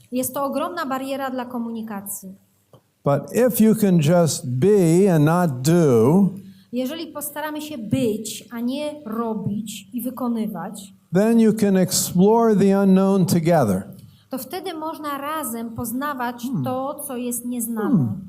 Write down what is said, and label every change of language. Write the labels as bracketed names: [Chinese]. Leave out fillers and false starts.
[Polish] Jest to ogromna bariera dla komunikacji. [English] But if you can just be and not do, [Polish] Jeżeli postaramy się być, a nie robić i wykonywać, [English] then you can explore the unknown together. [Polish] to wtedy można razem poznawać to, co jest nieznane.